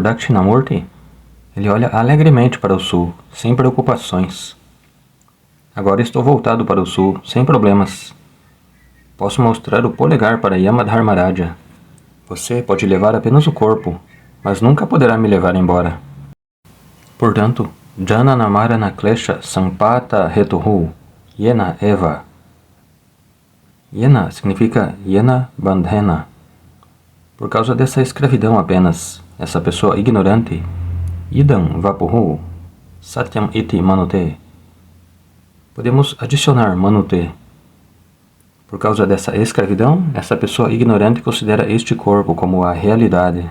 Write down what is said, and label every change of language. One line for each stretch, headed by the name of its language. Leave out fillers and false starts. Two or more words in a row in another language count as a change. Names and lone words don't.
Portuguese: Dakshinamurti, ele olha alegremente para o sul, sem preocupações. Agora estou voltado para o sul, sem problemas. Posso mostrar o polegar para Yamadharmaraja. Você pode levar apenas o corpo, mas nunca poderá me levar embora. Portanto,
Sanskrit: जनन मरण क्लेश सम्पात हेतुः येन एव.
Portuguese: Yena significa
Sanskrit: येन बन्धेन.
Portuguese: Por causa dessa escravidão apenas, essa pessoa ignorante,
Sanskrit: इदं वपुः सत्यम् इति मनुते.
Portuguese: Podemos adicionar Manute. Por causa dessa escravidão, essa pessoa ignorante considera este corpo como a realidade.